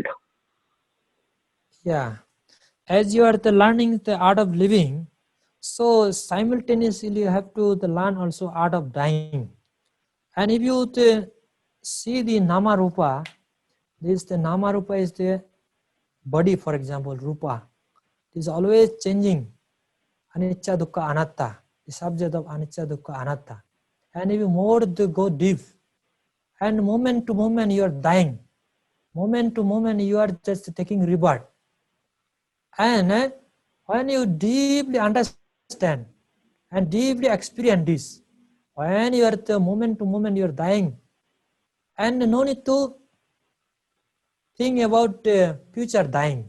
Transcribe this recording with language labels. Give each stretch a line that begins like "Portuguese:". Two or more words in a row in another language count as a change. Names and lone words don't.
English: Yeah, as you are learning the art of living, so simultaneously you have to learn also art of dying. And if you see the
Pali: nama rupa,
English: the
Pali: nama rupa
English: is the body, for example, rupa. It is always changing.
Pali: Anicca, dukkha, anatta,
English: the subject of
Pali: anicca, dukkha, anatta.
English: And if you more go deep, and moment to moment you are dying, moment to moment you are just taking rebirth. And when you deeply understand and deeply experience this, when you are the moment to moment you are dying, and no need to think about future dying.